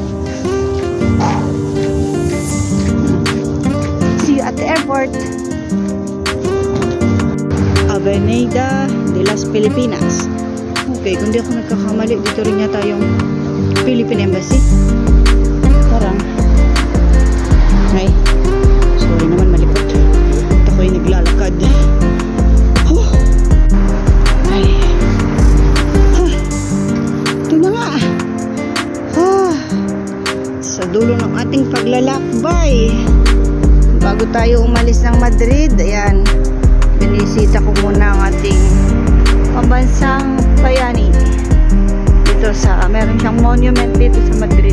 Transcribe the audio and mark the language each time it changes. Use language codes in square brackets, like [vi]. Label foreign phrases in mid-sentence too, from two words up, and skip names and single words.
[en] See you at the airport. [tl] Avenida de las Filipinas. Okay, kung di ako nagkakamali, dito rin yata yung Philippine Embassy. Parang ay, sorry naman, malipot. At ako'y naglalakad. Sa dulo ng ating paglalakbay, bago tayo umalis ng Madrid, ayan, binisita ko muna ang ating pambansang bayani dito sa, meron siyang monument dito sa Madrid.